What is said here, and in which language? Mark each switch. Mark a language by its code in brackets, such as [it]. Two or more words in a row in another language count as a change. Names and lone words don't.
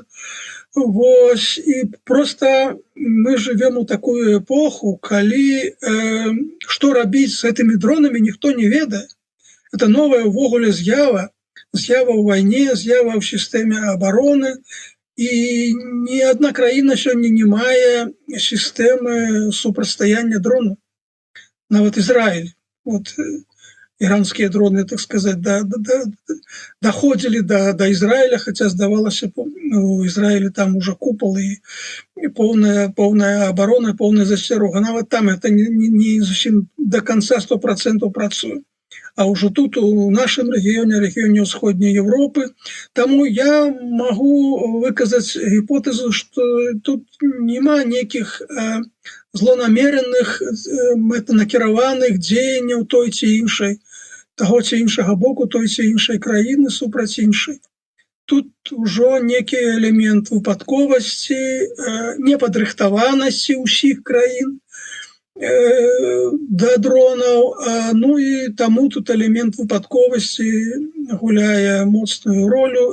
[be] Вось, і [ru] просто мы живем у такую эпоху, [be] калі што рабіць з гэтымі дронамі, ніхто не ведае. [ru] Это новая [be] ўвогуле з'ява ў вайне, з'ява ў сістэме абароны, і ні адна краіна сёння не мае сістэмы супрацьстаяння дрону. Нават Ізраіль. [ru] Вот иранские дроны, так сказать, доходили до Израиля, хотя здавалось, у Израиля там уже купол и полная оборона, полная застерога. Нават там это не совсем до конца 100% працуе. А уже тут, у нашем регионе Усходней Европы, тому я могу выказать гипотезу, что тут нема неких злонамеренных, [be] мэтанакіраваных дзеянняў той ці іншай, таго ці іншага боку, той ці іншай краіны супраць іншай. Тут ужо некі элемент выпадковасці, непадрыхтаванасці ўсіх краін да дронаў, ну і таму тут элемент выпадковасці гуляе моцную ролю.